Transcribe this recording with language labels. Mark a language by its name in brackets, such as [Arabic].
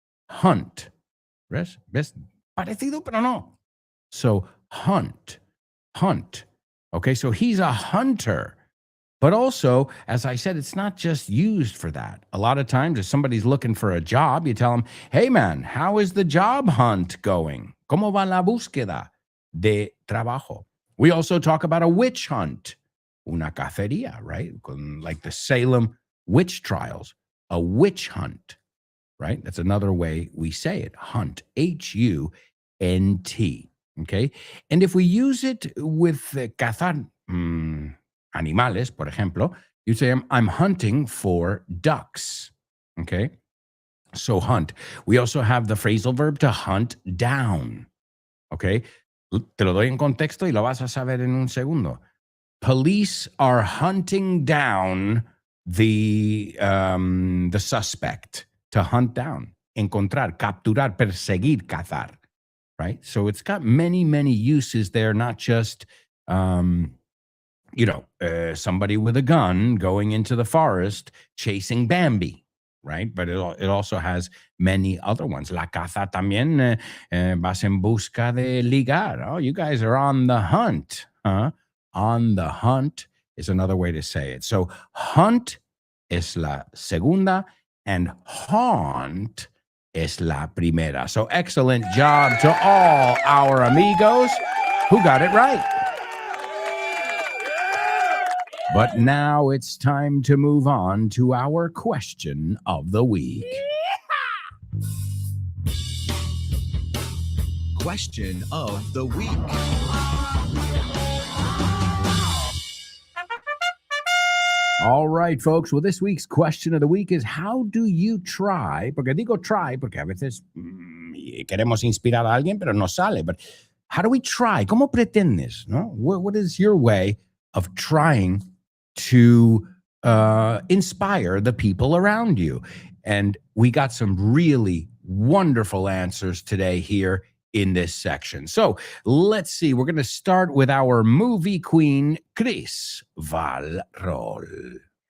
[Spanish] Hunt. ¿Ves? Parecido, pero no. [English] So hunt. Okay, so he's a hunter. But also, as I said, it's not just used for that. A lot of times, if somebody's looking for a job, you tell them, "Hey, man, how is the job hunt going? [Spanish] ¿Cómo va la búsqueda de trabajo?" [English] We also talk about a witch hunt, [Spanish] una cacería, [English] right? Like the Salem witch trials, a witch hunt, right? That's another way we say it, hunt, H-U-N-T, okay? And if we use it with [Spanish] cazar animales, por ejemplo, [English] you say, I'm hunting for ducks, okay? So hunt. We also have the phrasal verb to hunt down, okay? [Spanish] Te lo doy en contexto y lo vas a saber en un segundo. [English] Police are hunting down the suspect. To hunt down, [Spanish] encontrar, capturar, perseguir, cazar, right? [English] So it's got many, many uses there, not just, somebody with a gun going into the forest chasing Bambi, right? But it also has many other ones. [Spanish] La caza también, vas en busca de ligar. [English] Oh, you guys are on the hunt, huh? On the hunt is another way to say it. [Spanish] So hunt es la segunda, and haunt es la primera. [English] So excellent job to all our amigos who got it right. But now it's time to move on to our question of the week. Question of the week. All right, folks. Well, this week's question of the week is, how do you try? [Spanish] Porque digo try, porque a veces queremos inspirar a alguien, pero no sale. [English] But how do we try? [Spanish] ¿Cómo pretendes? No? [English] What is your way of trying to inspire the people around you? And we got some really wonderful answers today here in this section. So let's see. We're going to start with our movie queen, Chris Valrol.